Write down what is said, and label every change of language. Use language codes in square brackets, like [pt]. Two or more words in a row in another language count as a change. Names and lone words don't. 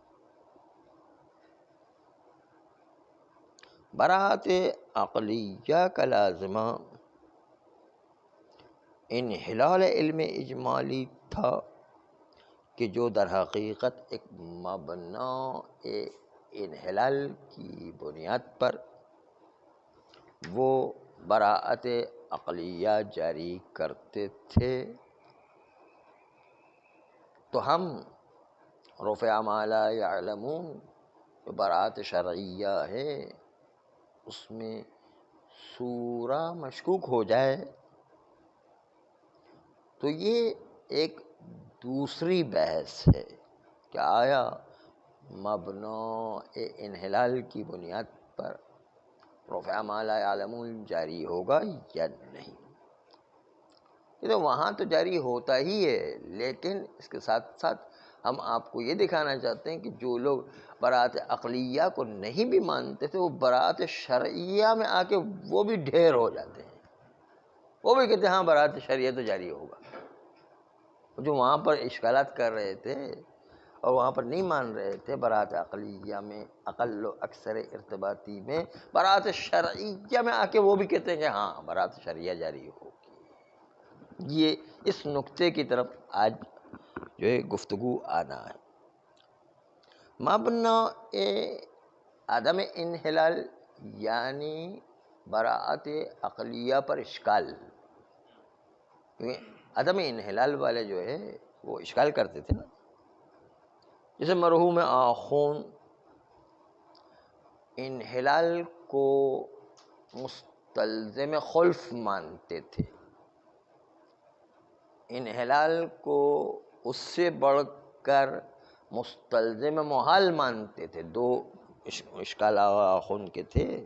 [ur] براءت عقلیہ کا لازمہ انحلال علم اجمالی تھا کہ جو در حقیقت ایک مبنا انحلال کی بنیاد پر وہ براءت عقلیہ جاری کرتے تھے. تو ہم [ar] رفع ما لا یعلمون [ur] جو براءت شرعیہ ہے اس میں سورہ مشکوک ہو جائے تو یہ ایک دوسری بحث ہے کہ آیا مبنا انحلال کی بنیاد پر [ar] رفع ما لا یعلمون [ur] جاری ہوگا یا نہیں. یہ تو وہاں تو جاری ہوتا ہی ہے، لیکن اس کے ساتھ ساتھ ہم آپ کو یہ دکھانا چاہتے ہیں کہ جو لوگ براءت عقلیہ کو نہیں بھی مانتے تھے وہ براءت شرعیہ میں آ کے وہ بھی ڈھیر ہو جاتے ہیں، وہ بھی کہتے ہیں ہاں براءت شرعیہ تو جاری ہوگا. جو وہاں پر اشکالات کر رہے تھے اور وہاں پر نہیں مان رہے تھے براءت عقلیہ میں اقل و اکثر ارتباطی میں، براءت شرعیہ میں آ کے وہ بھی کہتے ہیں کہ ہاں براءت شرعیہ جاری ہوگی. یہ اس نقطے کی طرف آج جو ہے گفتگو آنا ہے. مبنا عدم انحلال یعنی براءت عقلیہ پر اشکال، کیونکہ عدم انحلال والے جو ہے وہ اشکال کرتے تھے نا. جیسے مرحوم آخون انحلال کو مستلزم خلف مانتے تھے، انحلال کو اس سے بڑھ کر مستلزم محال مانتے تھے. دو اشکال آخون کے تھے.